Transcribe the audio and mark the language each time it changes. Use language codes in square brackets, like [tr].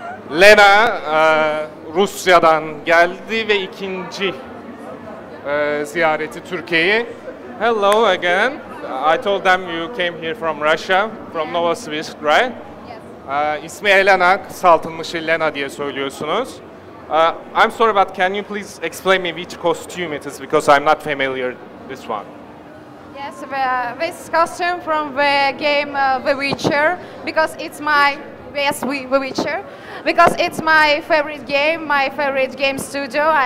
[tr] Lena Rusya'dan geldi ve ikinci ziyareti Türkiye'ye. [en] Hello again. I told them you came here from Russia, from Novosibirsk, right? Yes. [tr] İsmi Lena, kısaltılmışı Lena diye söylüyorsunuz. [en] I'm sorry, but can you please explain me which costume it is, because I'm not familiar this one. Yes, this costume from the game The Witcher, because it's my The Witcher, because it's my favorite game studio.